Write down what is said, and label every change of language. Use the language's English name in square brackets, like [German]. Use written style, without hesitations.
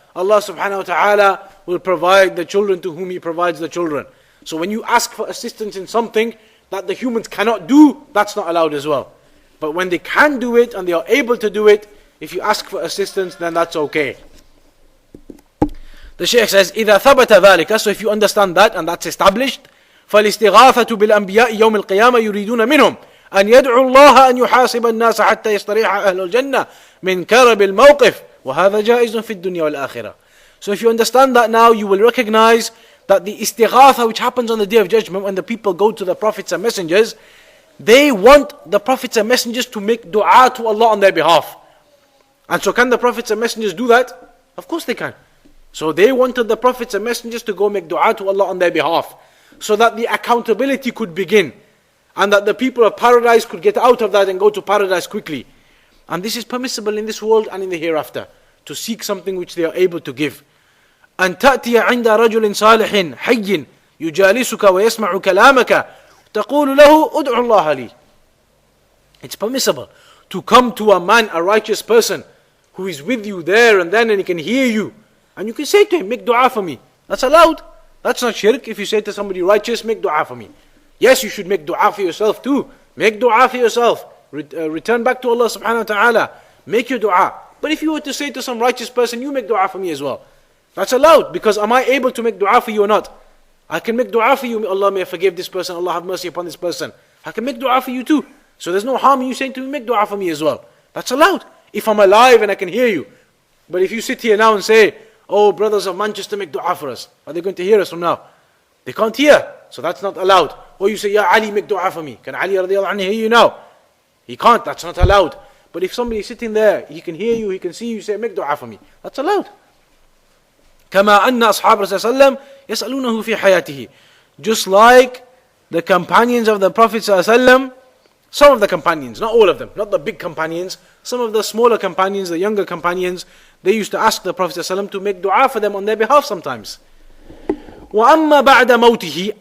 [English] Allah subhanahu wa ta'ala will provide the children to whom He provides the children. So when you ask for assistance in something that the humans cannot do, that's not allowed as well. But when they can do it and they are able to do it, if you ask for assistance, then that's okay. The Shaykh says, [Arabic] إِذَا ثَبَتَ ذَلِكَ. [English] So if you understand that and that's established, [Arabic] فَالِاسْتِغَاثَةُ بِالْأَنْبِيَاءِ يَوْمِ الْقِيَامَةِ يُرِيدُونَ مِنْهُمْ أن يدعو الله أن يحاسب الناس حتى يستريح أهل الجنة من كرب الموقف وهذا جائز في الدنيا والآخرة. [English] So if you understand that now, you will recognize that the istighatha which happens on the day of judgment when the people go to the prophets and messengers, they want the prophets and messengers to make dua to Allah on their behalf. And so can the prophets and messengers do that? Of course they can. So they wanted the prophets and messengers to go make dua to Allah on their behalf, so that the accountability could begin, and that the people of paradise could get out of that and go to paradise quickly. And this is permissible in this world and in the hereafter, to seek something which they are able to give. [Arabic] أن تأتي عند رجل صالح حي يجالسك ويسمع كلامك تقول له ادعو الله لي. [English] It's permissible to come to a man, a righteous person, who is with you there and then, and he can hear you, and you can say to him, make dua for me. That's allowed. That's not shirk. If you say to somebody righteous, make dua for me. Yes, you should make dua for yourself too. Make dua for yourself. Return back to Allah subhanahu wa ta'ala. Make your dua. But if you were to say to some righteous person, you make dua for me as well, that's allowed, because am I able to make dua for you or not? I can make dua for you. Allah may forgive this person. Allah have mercy upon this person. I can make dua for you too. So there's no harm in you saying to me, make dua for me as well. That's allowed. If I'm alive and I can hear you. But if you sit here now and say, oh, brothers of Manchester, make dua for us, are they going to hear us from now? They can't hear. So that's not allowed. Or you say, Ya Ali, make dua for me. Can Ali radiallahu anhu hear you now? He can't. That's not allowed. But if somebody is sitting there, he can hear you, he can see you, say, make dua for me. That's allowed. [Arabic] كما أن أصحاب رسول الله يسألونه في حياته. [English] Just like the companions of the Prophet ﷺ, some of the companions, not all of them, not the big companions, some of the smaller companions, the younger companions, they used to ask the Prophet ﷺ to make dua for them on their behalf sometimes. [Arabic] وَأَمَّا بَعْدَ مَوْتِهِ.